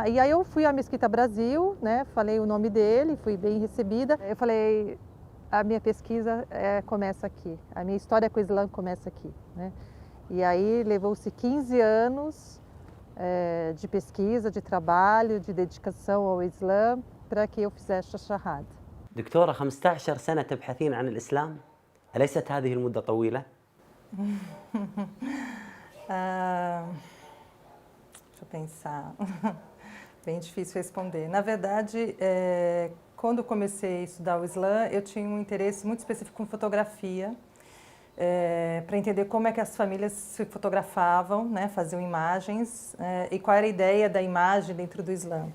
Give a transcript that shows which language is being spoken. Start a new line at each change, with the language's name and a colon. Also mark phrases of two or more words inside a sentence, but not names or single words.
Portuguese: E aí eu fui à Mesquita Brasil, né, falei o nome dele, fui bem recebida. Eu falei: a minha pesquisa começa aqui, a minha história com o Islã começa aqui, né? E aí levou-se 15 anos de pesquisa, de trabalho, de dedicação ao Islã, para que eu fizesse a Shahada.
Arabic: دكتورة 15 سنة تبحثين عن الإسلام، أليست هذه المدة طويلة؟
Portuguese: Deixa eu pensar. Bem difícil responder. Na verdade, quando eu comecei a estudar o Islã, eu tinha um interesse muito específico em fotografia, para entender como é que as famílias se fotografavam, né, faziam imagens, e qual era a ideia da imagem dentro do Islã.